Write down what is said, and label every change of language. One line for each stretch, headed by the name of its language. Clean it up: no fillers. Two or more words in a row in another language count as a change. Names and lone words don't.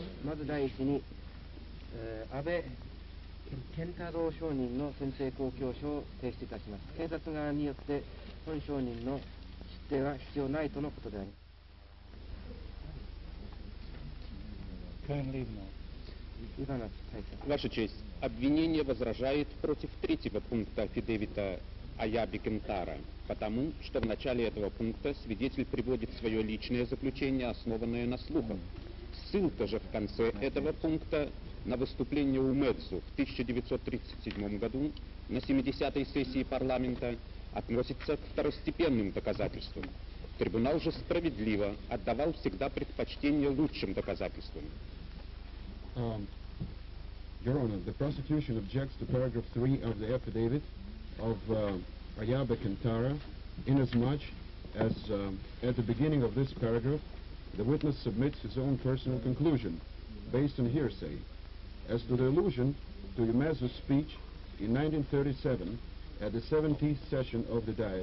Japanese: まず第一に、安倍健太郎証人の宣誓公共書を提出いたします。検察側によって本証人の出廷は必要ないとのことであります。
Russian: Ваша честь, обвинение возражает против третьего пункта афидевита Аяби Кентара, потому что в начале этого пункта свидетель приводит свое личное заключение, основанное на слухах. Ссылка же в конце этого пункта на выступление Умэдзу в 1937 году на 70-й сессии парламента относится к второстепенным доказательствам. Трибунал же справедливо отдавал всегда предпочтение лучшим доказательствам.
English: Your Honor, the prosecution objects to paragraph 3 of the affidavit of Ayabe Kentara, inasmuch as at the beginning of this paragraph, the witness submits his own personal conclusion, based on hearsay, as to the allusion to Umezu's speech in 1937 at the 70th session of the Diet.